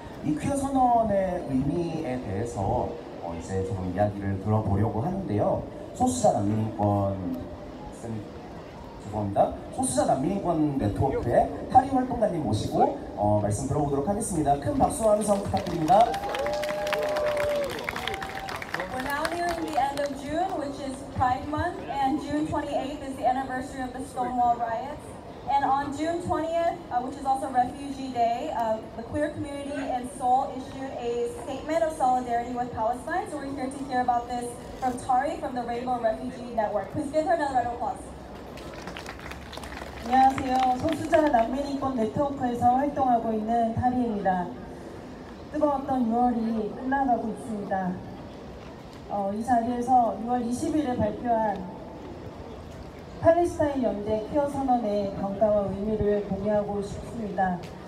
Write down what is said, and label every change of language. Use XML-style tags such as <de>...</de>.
<ko>이 퀴어 선언의 의미에 대해서 이제 조금 이야기를 들어보려고 하는데요. 소수자 난민인권 네트워크의 타리 활동가님 모시고 말씀 들어보도록 하겠습니다. 큰 박수와 함성 부탁드립니다.</ko> <en>We're now nearing the end of June, which is Pride Month, and June 28th is the anniversary of the Stonewall riots. And on June 20th, which is also Refugee Day, the queer community in Seoul issued a statement of solidarity with Palestine. So we're here to hear about this from Tari from the Rainbow Refugee Network. Please give her another round of applause.</en> <ko>안녕하세요. 소수자 난민인권 네트워크에서 활동하고 있는 타리입니다. 뜨거웠던 6월이 끝나가고 있습니다. 이 자리에서 6월 20일에 발표한 팔레스타인 연대 퀴어 선언의 평가와 의미를 공유하고 싶습니다.</ko>